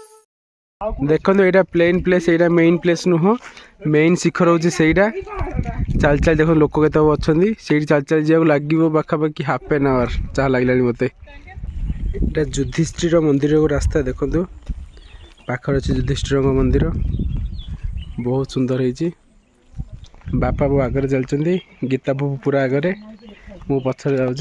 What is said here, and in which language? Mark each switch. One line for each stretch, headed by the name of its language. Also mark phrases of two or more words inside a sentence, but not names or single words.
Hindi: देखो यहाँ
English: plain place
Hindi: यहाँ
English: main place
Hindi: नुह मेन शिखर हूँ से
Odia: ଚାଲି ଚାଲି ଦେଖନ୍ତୁ ଲୋକ କେତେ ଅଛନ୍ତି। ସେଇଠି ଚାଲି ଚାଲି ଯିବାକୁ ଲାଗିବ ପାଖାପାଖି
English: half an hour
Odia: ଯାହା ଲାଗିଲାଣି ମୋତେ। ଏଇଟା ଯୁଧିଷ୍ଠିର ମନ୍ଦିରକୁ ରାସ୍ତା ଦେଖନ୍ତୁ, ପାଖରେ ଅଛି ଯୁଧିଷ୍ଠିରଙ୍କ ମନ୍ଦିର, ବହୁତ ସୁନ୍ଦର ହେଇଛି। ବାପା ବୋଉ ଆଗରେ ଚାଲିଛନ୍ତି, ଗୀତା ବୋଉ ପୁରା ଆଗରେ, ମୁଁ ପଛରେ ଯାଉଛି।